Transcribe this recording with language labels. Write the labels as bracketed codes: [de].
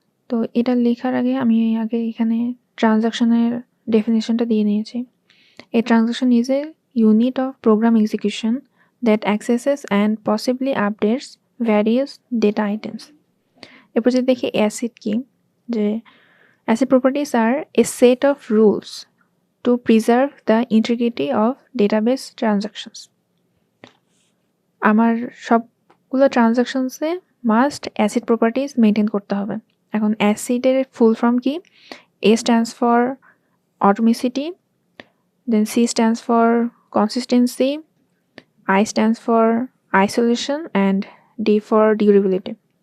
[bn] তো এটা লেখার আগে আমি এখানে ট্রানজাকশনের ডেফিনেশনটা দিয়ে নিয়েছি। [en] A transaction is a unit of program execution that accesses and possibly updates various data items. [bn] এরপর যদি দেখি অ্যাসিড কি, যে [en] ACID properties are a set of rules to preserve the integrity of database transactions. [bn] আমার সবগুলো ট্রানজাকশনসে must acid properties maintain করতে হবে। এখন অ্যাসিডের ফুল ফর্ম কি? [en] A stands for atomicity, then C stands for consistency, I stands for isolation and D for durability.